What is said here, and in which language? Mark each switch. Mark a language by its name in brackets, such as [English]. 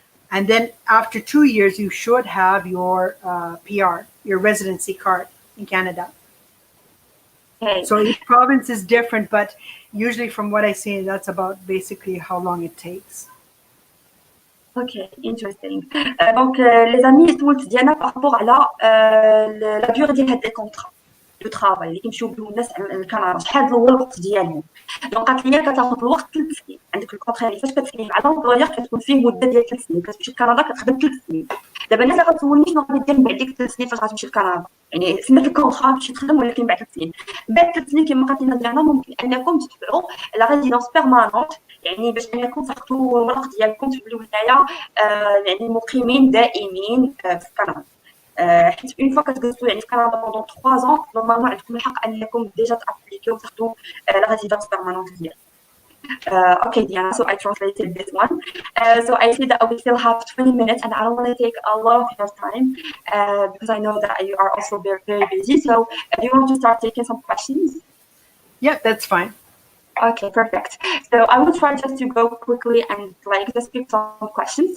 [English] And then after 2 years, you should have your PR, your residency card in Canada. Okay. So each province is different, but usually from what I see, that's about basically how long it takes. Ok, interesting. [French] Donc, les amis, [Arabic] سولت ديانا [French] par rapport [Arabic] على [French] la durée [Arabic] ديال هاد لي كونطرا دو ترافاي اللي كيمشيو بهم الناس لكندا شحال هو الوقت ديالهم. دونك قالت لي كتاخذ الوقت 3 سنين. عندك الكونطرا اللي فاش كتسيني مع لومبلويور كتكون فيه مده ديال 3 سنين كتمشي لكندا كتخدم 3 سنين. دابا الناس اللي غتسولني شنو غادي دير من بعد ديك 3 سنين فاش غتمشي لكندا يعني سميت الكونطرا تمشي تخدم ولكن بعد 3 سنين. بعد 3 سنين كما قالت لنا ديانا ممكن انكم تدفعوا لا ريزيدونس بيرمانونت يعني باش انكم تاخذوا الورق ديالكم توليو هنايا يعني مقيمين دائمين في كندا. حيت اون فوا كتجلسوا يعني في كندا بوندون 3 ans نورمالمون عندكم الحق انكم ديجا تابليكيو وتاخذوا لا ريزيدونس بيرمانونت ديالكم. [English] Okay, Dianna, so I translated this one. So I see that we still have 20 minutes and I don't want to take a lot of your time because I know that you are also very, very busy. So do you want to start taking some questions? Yeah, that's fine. Okay, perfect. So I will try just to go quickly and like just pick some questions.